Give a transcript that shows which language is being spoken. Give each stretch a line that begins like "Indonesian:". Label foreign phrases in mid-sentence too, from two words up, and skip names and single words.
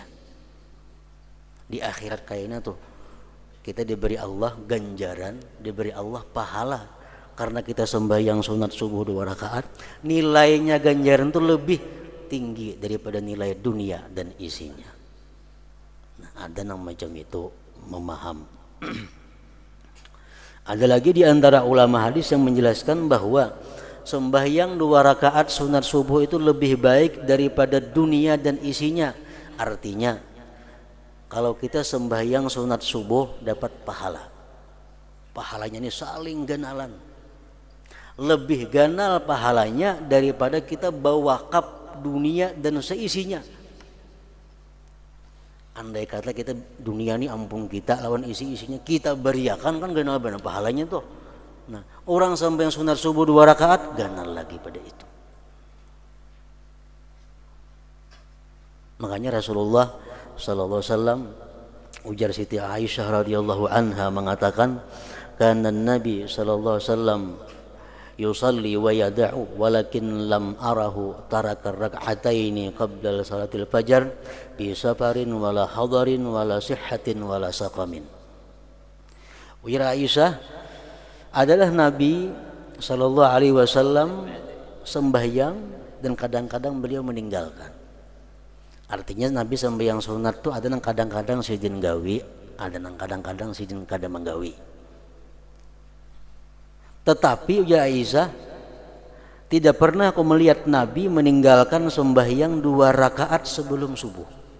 Indonesian: Di akhirat kayaknya tuh kita diberi Allah ganjaran, diberi Allah pahala karena kita sembahyang sunat subuh 2 rakaat, nilainya ganjaran itu lebih tinggi daripada nilai dunia dan isinya. Nah, ada yang macam itu memaham. Ada lagi di antara ulama hadis yang menjelaskan bahwa sembahyang 2 rakaat sunat subuh itu lebih baik daripada dunia dan isinya.
Banjar: Artinya kalau kita sembahyang sunat subuh dapat pahala, pahalanya ini saling ganalan, lebih ganal pahalanya daripada kita bawa wakaf dunia dan seisinya. Andai kata kita dunia ini ampun kita lawan isi-isinya kita beriakan, kan ganal benar pahalanya tuh. Nah, orang sampai yang sunat subuh 2 rakaat ganal lagi pada itu.
Indonesian: Makanya Rasulullah
Arabic: صلى الله عليه وسلم,
Indonesian: ujar Siti Aisyah
Arabic: رضي الله عنها
Indonesian: mengatakan,
Arabic: كان النبي صلى الله عليه وسلم يصلي ويدع ولكن لم أره ترك ركعتين قبل صلاة الفجر بسفر ولا حضر ولا صحة ولا سقم.
Banjar: Ujar Aisyah, adalah Nabi
Arabic: صلى الله عليه وسلم
Banjar: sembahyang dan kadang-kadang beliau meninggalkan. Artinya Nabi sembahyang sunat tuh ada yang kadang-kadang sidin gawi, ada yang kadang-kadang sidin kada menggawi.
Indonesian: Tetapi ujar Aisyah, tidak pernah aku melihat Nabi meninggalkan sembahyang 2 rakaat sebelum subuh.